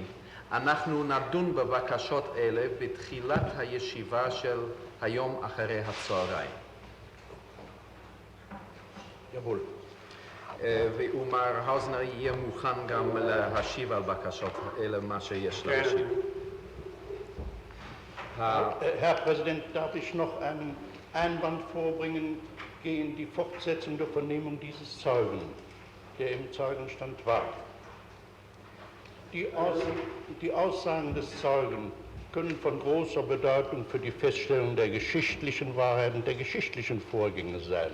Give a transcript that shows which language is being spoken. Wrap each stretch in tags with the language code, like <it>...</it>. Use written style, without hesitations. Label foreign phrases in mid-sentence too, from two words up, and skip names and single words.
<he>אנחנו נדון בבקשות אלה בתחילת הישיבה של היום אחרי הצהריים. יבול. ומר האוזנר יהיה מוכן גם להשיב על בקשות אלה, מה שיש להשיב.</he> <de>Herr Präsident, darf ich noch einen Einwand vorbringen gegen die Fortsetzung der Vernehmung dieses Zeugen, der im Zeugenstand war. Die Aussagen des Zeugen können von großer Bedeutung für die Feststellung der geschichtlichen Wahrheit und der geschichtlichen Vorgänge sein.</de>